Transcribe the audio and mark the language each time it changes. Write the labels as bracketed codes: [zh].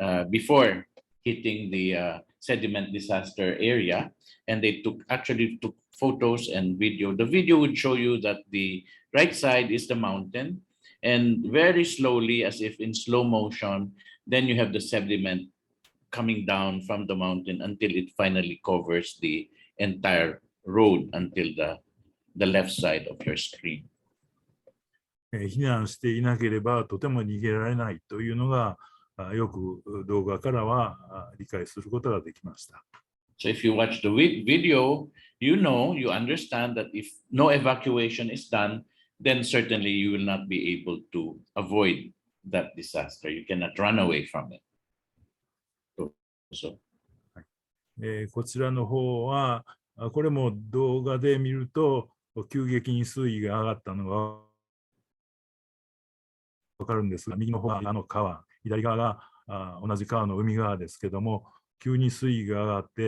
[en] before hitting the sediment disaster area, and they actually took photos and video. The video would show you that the right side is the mountain, and very slowly, as if in slow motion, then you have the sediment coming down from the mountain until it finally covers the entire road until the left side of your screen. [ja] 避難していなければとても逃げられないというのがよく動画からは理解することができました。 [en] So if you watch the video, you understand that if no evacuation is done, then certainly you will not be able to avoid that disaster. You cannot run away from it. So. [ja] こちらの方はこれも動画で見ると急激に水位が上がったのが分かるんですが、右の方が川、左側が同じ川の海側ですけども、急に水位が上がっ